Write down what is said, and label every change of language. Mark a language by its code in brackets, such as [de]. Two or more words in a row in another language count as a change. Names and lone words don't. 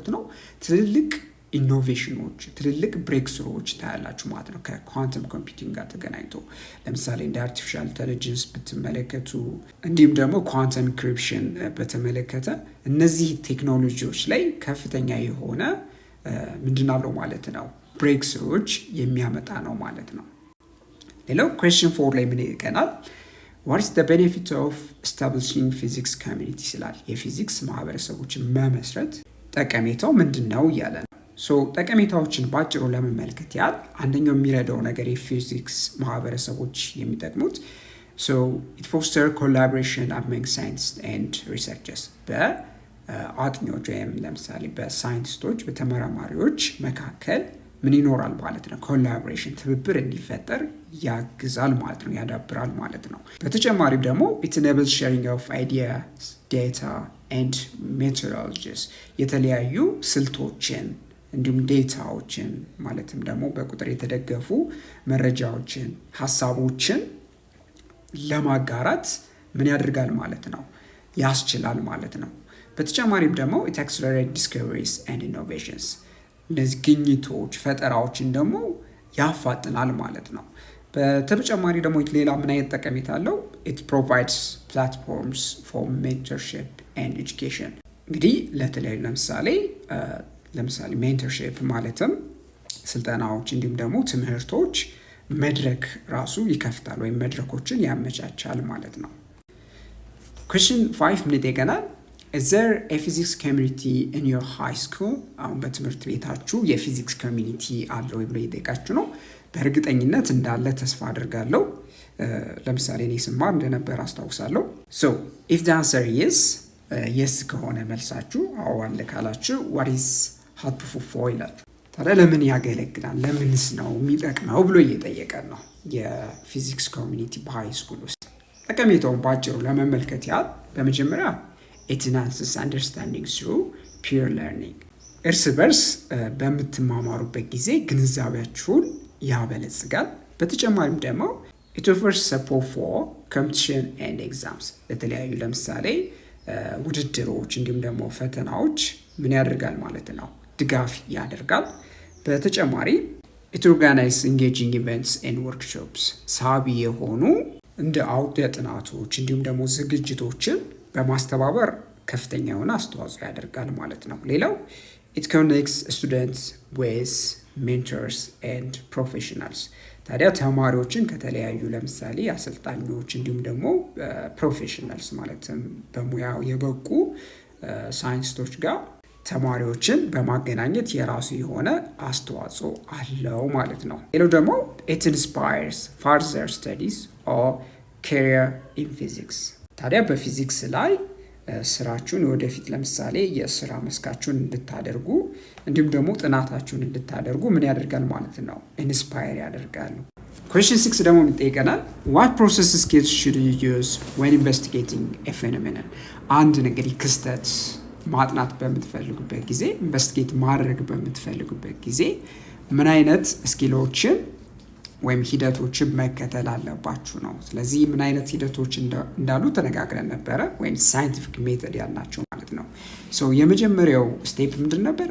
[am] ነው ትልልቅ ኢኖቬሽኖች፣ ትልልቅ ብሬክስሮዎች ታያላችሁ ማለት ነው [en] ከquantum computing [am] ጋር ተገናኝቶ። ለምሳሌ እንደ [en] artificial intelligence [am] ብትመለከቱ እንዲሁም ደግሞ [en] quantum encryption [am] በተመለከተ እነዚህ ቴክኖሎጂዎች ላይ ከፍተኛ የሆነ ምንድን አለው ማለት ነው ብሬክስሮዎች የሚያመጣ ነው ማለት ነው። ሌላው ኩዌስችን 4 ላይ ምን ይቀናል? [en] What is the benefit of establishing physics community [am] ይላል። የፊዚክስ ማህበረሰቦችን መመስረት ጠቀሜታው ምንድን ነው እያለ ነው። ጠቀሜታዎችን ባጭሩ ለመመልከት ያህል አንደኛው የሚረዳው ነገር የፊዚክስ ማህበረሰቦች የሚጠቅሙት [en] it foster collaboration among scientists and researchers [am] በአጥኚዎች ወይም ለምሳሌ በሳይንቲስቶች በተመራማሪዎች መካከል ምን ይኖራል ማለት ነው ኮላቦሬሽን ትብብር እንዲፈጠር ያግዛል ማለት ነው ያዳብራል ማለት ነው። በተጨማሪም ደግሞ [en] it enables sharing of ideas, data and methodologies [am] የተለያዩ ስልቶችን እንዲሁም ዴታዎችን ማለትም ደግሞ በቁጥር የተደገፉ መረጃዎችን ሀሳቦችን ለማጋራት ምን ያደርጋል ማለት ነው ያስችላል ማለት ነው። በተጨማሪም ደግሞ [en] it accelerates discoveries and innovations [am] እነዚህ ግኝቶች ፈጠራዎችን ደግሞ ያፋጥናል ማለት ነው። በተጨማሪ ደግሞ ሌላ ምን አይነት ጠቀሜታ አለው? [en] it provides platforms for mentorship and education [am] እንግዲህ ለተለያዩ ለምሳሌ ሜንተርሺፕ ማለትም ስልጠናዎች እንዲሁም ደግሞ ትምህርቶች መድረክ ራሱ ይከፍታል ወይም መድረኮችን ያመቻቻል ማለት ነው። question 5 ምን ይጠይቀናል? [en] Is there a physics community in your high school? [am] አሁን በትምህርት ቤታችሁ [en] የphysics community [am] አለ ወይ ብሎ ይጠይቃችሁ ነው። በእርግጠኝነት እንዳለ ተስፋ አድርጋለሁ። ለምሳሌ እኔ ስማር እንደነበር አስታውሳለሁ። [en] so if the answer is yes [am] ከሆነ መልሳችሁ አዎ አለ ካላችሁ [en] what is helpful for [am] ይላል። ታዲያ ለምን ያገለግላል ለምንስ ነው የሚጠቅመው ብሎ እየጠየቀን ነው [en] የphysics community በhigh school [am] ውስጥ። ጠቀሜታውን ባጭሩ ለመመልከት ያህል በመጀመሪያ [en] it enhances understanding through peer learning [am] እርስ በርስ በምትማማሩበት ጊዜ ግንዛቤያችሁን ያበለጽጋል። በተጨማሪም ደግሞ [en] it offers support for competition and exams [am] ለተለያዩ ለምሳሌ ውድድሮች እንዲሁም ደግሞ ፈተናዎች ምን ያደርጋል ማለት ነው ድጋፍ ያደርጋል። በተጨማሪ [en] it organizes engaging events and workshops [am] ሳቢ የሆኑ እንደ አውደ ጥናቶች እንዲሁም ደግሞ ዝግጅቶችን በማስተባበር ከፍተኛ የሆነ አስተዋጽኦ ያደርጋል ማለት ነው። ሌላው [en] it connects students with mentors and professionals [am] ታዲያ ተማሪዎችን ከተለያዩ ለምሳሌ አሰልጣኞች እንዲሁም ደግሞ ፕሮፌሽናልስ ማለትም በሙያው የበቁ ሳይንቲስቶች ጋር ተማሪዎችን በማገናኘት የራሱ የሆነ አስተዋጽኦ አለው ማለት ነው። ሌላው ደግሞ [en] it inspires further studies or career in physics [am] ታዲያ በፊዚክስ ላይ ስራችሁን ወደፊት ለምሳሌ የስራ መስካችሁን እንድታደርጉ እንዲሁም ደግሞ ጥናታችሁን እንድታደርጉ ምን ያደርጋል ማለት ነው? ኢንስፓየር ያደርጋሉ። ኩዌስችን 6 ደግሞ ይጠይቀናል። [en] What process skills should you use when investigating a phenomenon። [am] አንድን እንግዲህ ክስተት ማጥናት በምትፈልጉበት ጊዜ፣ ኢንቨስቲጌት ማድረግ በምትፈልጉበት ጊዜ ምን አይነት ስኪሎችን ወይም ሂደቶችን መከተል አለባችሁ ነው። ስለዚህ ምን አይነት ሂደቶች እንዳሉ ተነጋግረን ነበረ፣ ወይም [en] scientific method [am] ያልናቸው ማለት ነው። የመጀመሪያው ስቴፕ ምንድን ነበር?